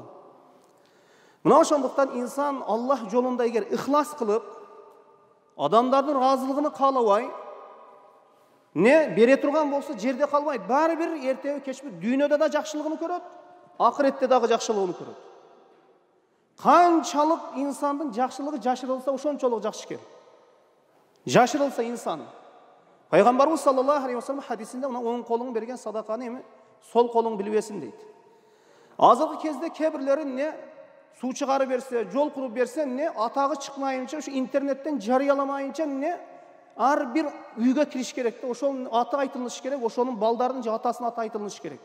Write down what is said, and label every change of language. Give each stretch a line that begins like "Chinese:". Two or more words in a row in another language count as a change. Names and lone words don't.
Kyrgyz: Мына ошондуктан инсан Аллах жолунда эгер ихлас кылып, адамдардын разылыгын каалабай, не бере турган болсо жерде калбайт. Баары бир эртеби кечпи дүйнөдө да жакшылыгын көрөт, акыретте дагы жакшылыгын көрөт. Канчалык инсандын жакшылыгы жашырылса, ошончолук жакшы экен. Жашырылса инсан. Пайгамбарыбыз
Arabic: صلى الله عليه وسلم
Kyrgyz: хадисинде мына оң колуң берген садаканы эми сол колуң билбесин дейт. Азыркы кезде кебирлери не суу чыгарып берсе, жол куруп берсе, не атагы чыкмайынча, ушу интернеттен жарыяламайынча, не ар бир үйгө кириш керек да, ошонун аты айтылыш керек, ошонун балдардын же атасынын аты айтылыш керек.